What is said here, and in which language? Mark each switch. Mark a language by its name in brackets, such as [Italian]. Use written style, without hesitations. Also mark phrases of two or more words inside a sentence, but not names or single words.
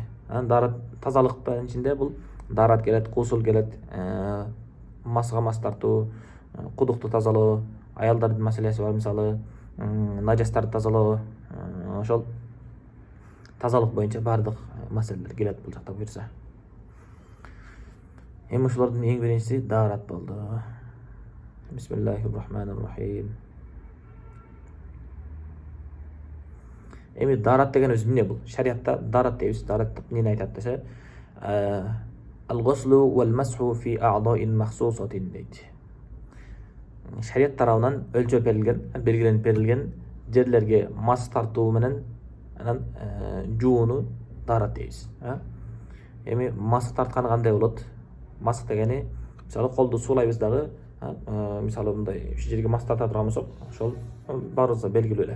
[Kyrgyz] Дарат тазалыктын ичинде бул дарат келет, кусул келет, масга мас тартуу, кудукту тазалоо, аялдардын маселеси бар, мисалы, нажастарды тазалоо, ошол тазалык боюнча бардык маселелер келет бул жакта буюрса. Эми ошолордун эң биринчиси дарат болду. Бисмиллахиррахманиррахим. Эми дарат дегенибиз эмне бул? Шариатта дарат дейбиз. Дарат эмнени айтат десе, [Arabic] الغسل والمسح في أعضاء مخصوصة дейт. [Kyrgyz] Шариат тарабынан өлчөп белгиленип жерлерге мас тартуу менен анан жууну дарат дейбиз. Эми мас тартканы кандай болот? Мас дегени, мисалы, колду суулайбыз дагы, мисалы, мындай ушул жерге мас тарта турган болсок, ошол баарыбызга белгилүү эле.